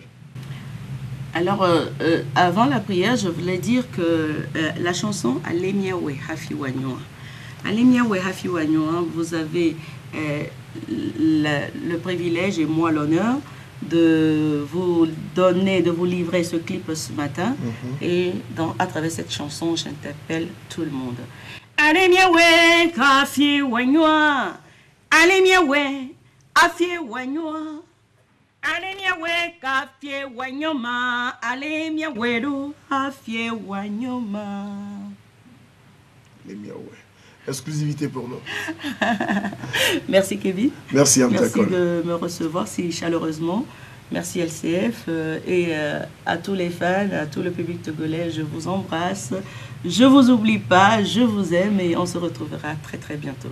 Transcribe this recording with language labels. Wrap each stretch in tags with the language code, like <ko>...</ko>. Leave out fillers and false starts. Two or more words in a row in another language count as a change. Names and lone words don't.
<fr>Alors, avant la prière, je voulais dire que la chanson Alemiawe Hafi Wanyoa. Alemiawe Hafi Wanyoa, vous avez le privilège et moi l'honneur de vous donner, de vous livrer ce clip ce matin. Et à travers cette chanson, j'interpelle tout le monde. Alemiawe Hafi Wanyoa. Alemiawe Hafi Wanyoa. Alemiawe Hafi Wanyoa. Alemiawe Hafi Wanyoa. Alemiawe. Exclusivité pour nous. Merci Kevin. Merci Amtakol. Merci de me recevoir si chaleureusement. Merci LCF et à tous les fans, à tout le public togolais, je vous embrasse. Je ne vous oublie pas, je vous aime et on se retrouvera très très bientôt.</fr>